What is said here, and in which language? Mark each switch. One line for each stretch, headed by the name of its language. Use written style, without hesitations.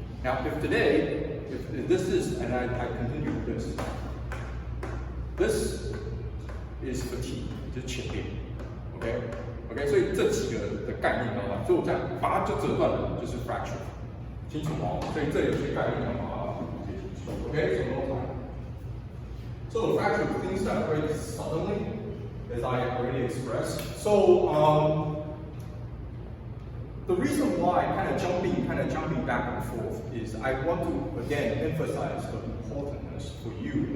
English: Now, if today, if this is, and I continue with this is fatigue,
Chinese: 就是浅变, okay, 所以这几个的概念啊，所以我这样把它就折断了，就是 fracture。清楚吗？所以这有些概念要把它记清楚。
English: Okay, so no time. So the fracture of things that break suddenly, as I already expressed. So the reason why kind of jumping back and forth is I want to again emphasize the importance for you.